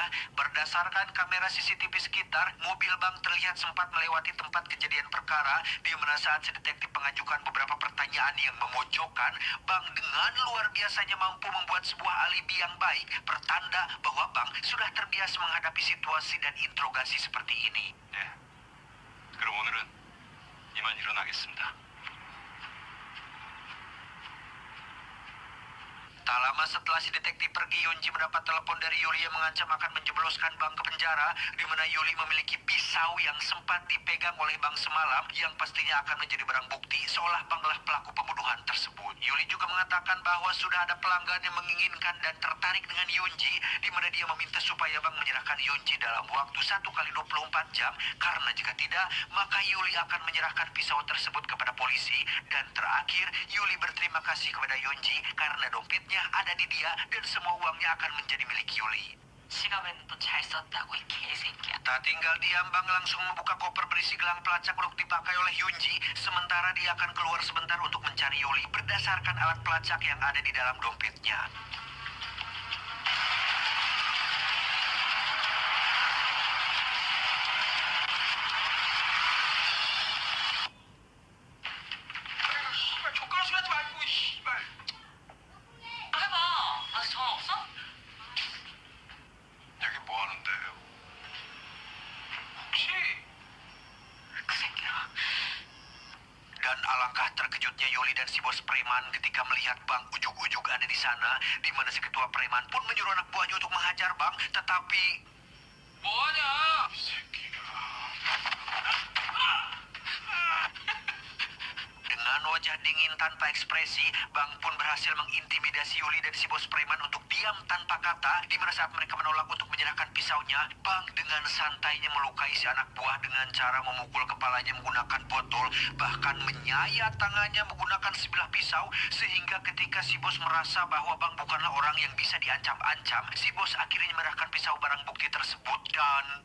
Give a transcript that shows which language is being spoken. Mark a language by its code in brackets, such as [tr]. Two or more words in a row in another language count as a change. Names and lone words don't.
[id] Berdasarkan kamera CCTV sekitar, mobil Bang terlihat sempat melewati tempat kejadian perkara, di mana saat si detektif mengajukan beberapa pertanyaan yang memojokkan, Bang dengan luar biasanya mampu membuat sebuah alibi yang baik, pertanda bahwa Bang sudah terbiasa menghadapi situasi dan interogasi seperti ini. [ko] 예. 그럼 오늘은 이만 일어나겠습니다. [id] Tak lama setelah si detektif pergi, Yunji mendapat telepon dari Yuli yang mengancam akan menjebloskan Bang ke penjara, di mana Yuli memiliki pisau yang sempat dipegang oleh Bang semalam, yang pastinya akan menjadi barang bukti seolah Banglah pelaku pembunuhan tersebut. Yuli juga mengatakan bahwa sudah ada pelanggan yang menginginkan dan tertarik dengan Yunji, di mana dia meminta supaya Bang menyerahkan Yunji dalam waktu 1 kali 24 jam, karena jika tidak, maka Yuli akan menyerahkan pisau tersebut kepada polisi. Dan terakhir, Yuli berterima kasih kepada Yunji karena dompetnya ada di dia dan semua uangnya akan menjadi milik Yuli. [ko] 지갑에는 또 잘 썼다고 이 개새끼야. [id] Tak tinggal diam, Bang langsung membuka koper berisi gelang pelacak untuk dipakai oleh Yunji, sementara dia akan keluar sebentar untuk mencari Yuli berdasarkan alat pelacak yang ada di dalam dompetnya. [ko] 해봐. 아직 전화 없어? 여기 뭐 하는데요? 혹시 그 새끼야. [id] Dan alangkah terkejutnya Yuli dan si bos preman ketika melihat Bang ujug-ujug ada di sana, di mana si ketua preman pun menyuruh anak buahnya untuk menghajar Bang, tetapi [ko] 뭐하냐? 이 새끼가. [id] dengan wajah dingin tanpa ekspresi, Bang pun berhasil mengintimidasi Yuli dan si bos preman untuk diam tanpa kata, di mana saat mereka menolak untuk menyerahkan pisaunya, Bang dengan santainya melukai si anak buah dengan cara memukul kepalanya menggunakan botol, bahkan menyayat tangannya menggunakan sebilah pisau, sehingga ketika si bos merasa bahwa Bang bukanlah orang yang bisa diancam-ancam, si bos akhirnya menyerahkan pisau barang bukti tersebut dan...